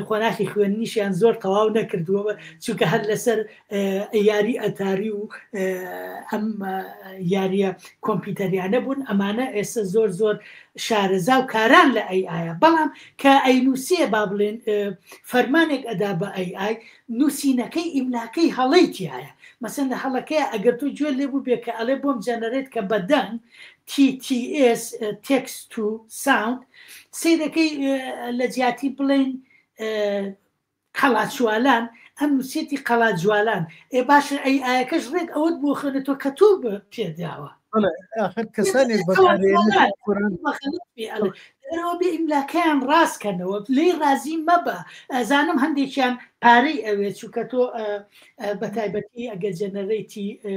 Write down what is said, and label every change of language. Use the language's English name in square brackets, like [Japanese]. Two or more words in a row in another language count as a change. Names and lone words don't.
[Central Kurdish] خۆناخی خوێننیشیان زۆر تەواو نەکردووە چونکە هەر لەسەر یاری ئەتاری و ئەم یاریە کۆمپیوتەریانە بوون ئەمانە ئێستا زۆر شارەزا و کاران لە ئەیە بەڵام کە ئەینووسێ با بڵێن فەرمانێک ئەدا بە ئەی نووسینەکەی ئیملاکەی هەڵەیتیایە مەسەن لە هەڵەکەی ئەگەر تو گوێ لێبوو بێ کە ئەڵێ بۆم جەنەرێت کە بەدەنگ [English] TTS text to sound [Central Kurdish] سیرەکەی لە جیاتی بڵێن قەڵاتجوالان ئەم نووسێتی قەڵاتجوالان ئێ باشە ئەی ئایەکەش ڕێک ئەوت بۆ خوێنێتەوە کە تو پێداوە کەسانێک ئەوە بێ ئیملاکەیان ڕاستکەنەوە لێ رازی مەبە ئەزانم هەندێکیان پارەی ئەوێت چووکە تۆ بە تایبەتی ئەگە جەنەرێتی